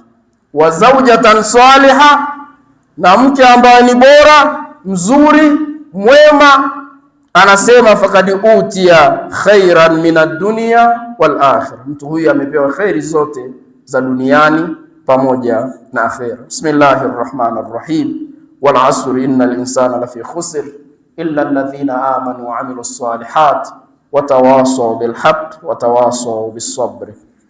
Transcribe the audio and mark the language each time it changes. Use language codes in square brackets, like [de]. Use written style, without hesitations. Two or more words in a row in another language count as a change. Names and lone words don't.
[ar] وزوجة صالحة, [sw] na mke ambaye ni bora, mzuri, mwema. Anasema [ar] فقد أوتي خيرا من الدنيا والآخرة, [sw] mtu huyu amepewa khairi zote za duniani pamoja na akhera. [ar] بسم الله الرحمن الرحيم. والعصر إن الإنسان لفي خسر إلا الذين آمنوا وعملوا الصالحات وتواصوا بالحق وتواصوا بالصبر.